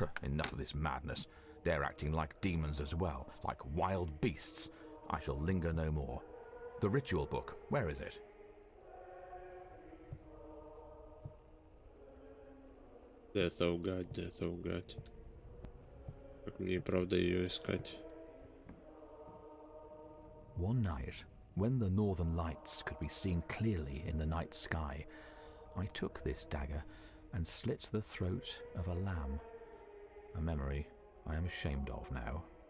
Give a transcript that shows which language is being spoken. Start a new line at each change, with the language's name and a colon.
English: Enough of this madness. They're acting like demons as well, like wild beasts. I shall linger no more. The ritual book, where is it? Death, oh God, death, oh God.
Russian: Как мне правда ее искать?
English: One night, when the northern lights could be seen clearly in the night sky, I took this dagger and slit the throat of a lamb. A memory I am ashamed of now.